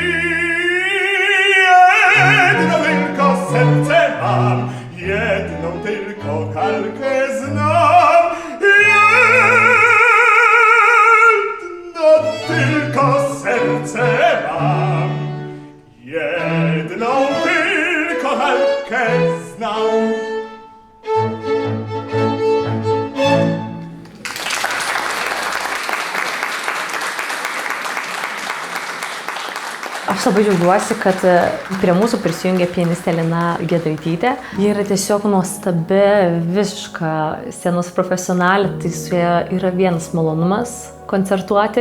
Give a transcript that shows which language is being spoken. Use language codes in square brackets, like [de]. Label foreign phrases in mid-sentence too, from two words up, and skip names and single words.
[pl] Jedno tylko serce mam, jedną tylko kalkę znam. Jedno tylko serce mam, jedną tylko kalkę znam. [lt] Aš labai džiaugiuosi, kad prie mūsų prisijungė pianistė Lina Giedraitytė. Ji yra tiesiog nuostabi, visiška scenos profesionalė, tai su ja yra vienas malonumas koncertuoti.